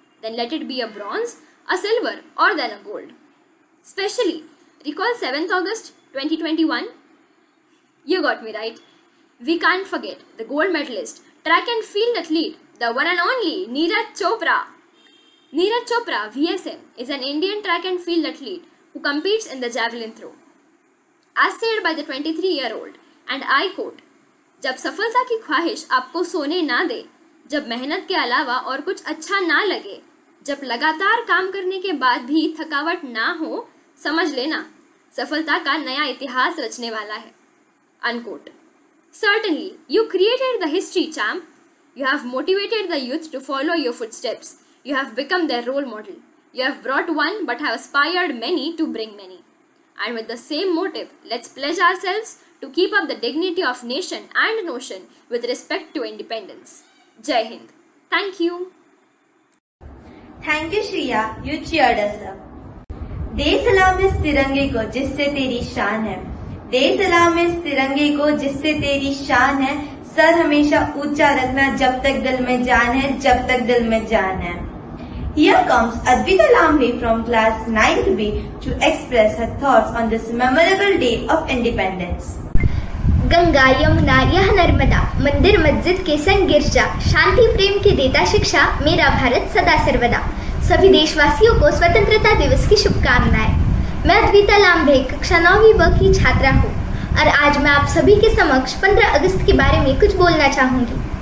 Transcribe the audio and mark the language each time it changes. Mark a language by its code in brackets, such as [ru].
[en] Then let it be a bronze, a silver, or then a gold. Especially, recall 7th August 2021? You got me right. We can't forget the gold medalist, track and field athlete, the one and only Neeraj Chopra. Neeraj Chopra, VSM, is an Indian track and field athlete who competes in the javelin throw. As said by the 23-year-old, and I quote, [hi] जब सफलता की ख्वाहिश आपको सोने ना दे, जब मेहनत के अलावा और कुछ अच्छा ना लगे, जब लगातार काम करने के बाद भी थकावट ना हो, समझ लेना सफलता का नया इतिहास रचने वाला है. [en] Unquote. Certainly, you created the history, champ. You have motivated the youth to follow your footsteps. You have become their role model. You have brought one but have inspired many to bring many. And with the same motive, let's pledge ourselves to keep up the dignity of nation and notion with respect to independence. Jai Hind. Thank you. Thank you, Shreya. You cheered us up. [hi] दे सलाम इस तिरंगे को जिससे तेरी शान है. दे सलाम इस तिरंगे को जिससे तेरी शान है. सर हमेशा ऊंचा रखना जब तक दिल में जान है, जब तक दिल में जान है. [en] Here comes Advita Lambe from class 9th B to express her thoughts on this memorable day of independence. [hi] Ganga Yamuna यह नर्मदा, मंदिर मस्जिद के संग गिरजा, शांति प्रेम की देता शिक्षा, मेरा भारत सदा सर्वदा. सभी देशवासियों को स्वतंत्रता दिवस की शुभकामनाएं. मैं अद्विता लांबे कक्षा 9वीं ब की छात्रा हूँ और आज मैं आप सभी के समक्ष 15 अगस्त के बारे में कुछ बोलना चाहूंगी.